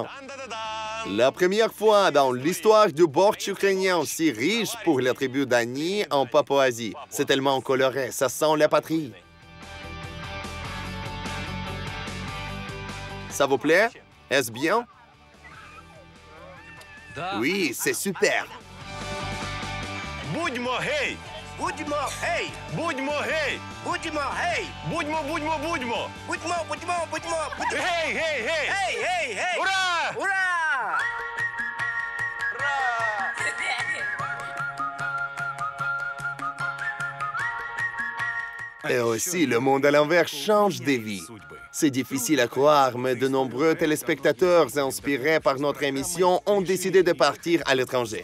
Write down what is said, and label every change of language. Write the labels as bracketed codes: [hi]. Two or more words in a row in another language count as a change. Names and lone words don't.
[fr] La première fois dans l'histoire du borscht ukrainien si riche pour la tribu d'Ani en Papouasie. C'est tellement coloré, ça sent la patrie. Ça vous plaît? Est-ce bien? Oui, c'est super. [uk] Будьмо гей! Будьмо гей! Будьмо гей! Будьмо гей! Будьмо! Будьмо, будьмо! Гей, гей, гей! Гей, гей! Ура! Ура! [fr] Et aussi, le monde à l'envers change des vies. C'est difficile à croire, mais de nombreux téléspectateurs inspirés par notre émission ont décidé de partir à l'étranger.